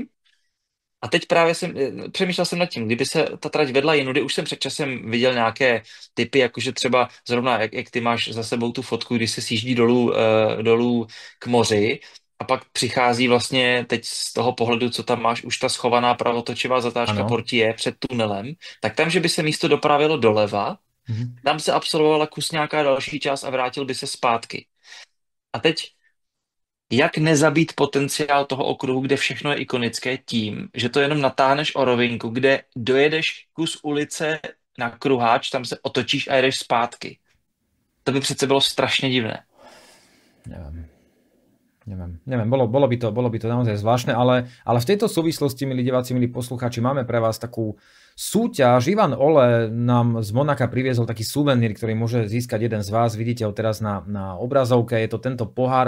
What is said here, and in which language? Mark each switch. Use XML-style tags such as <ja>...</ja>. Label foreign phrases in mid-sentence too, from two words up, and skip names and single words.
<cs>A teď právě přemýšlel jsem nad tím, kdyby se ta trať vedla jinudy, už jsem před časem viděl nějaké typy, jakože třeba zrovna, jak ty máš za sebou tu fotku, když se sjíždí dolů k moři a pak přichází vlastně teď z toho pohledu, co tam máš, už ta schovaná pravotočivá zatáčka Portier před tunelem, tak tam, že by se místo dopravilo doleva, tam se absolvovala kus nějaká další část a vrátil by se zpátky. A teď jak nezabít potenciál toho okruhu, kde všechno je ikonické tím, že to jenom natáhneš o rovinku, kde dojedeš kus ulice na kruháč, tam se otočíš a jedeš zpátky. To by přece bylo strašně divné.</cs> <sk>Neviem, bolo by to naozaj zvláštne, ale v tejto súvislosti, milí diváci, milí poslucháči, máme pre vás takú súťaž. Ivan Ole nám z Monaka priviezol taký suvenír, ktorý môže získať jeden z vás. Vidíte ho teraz na obrazovke, je to tento pohár.</sk>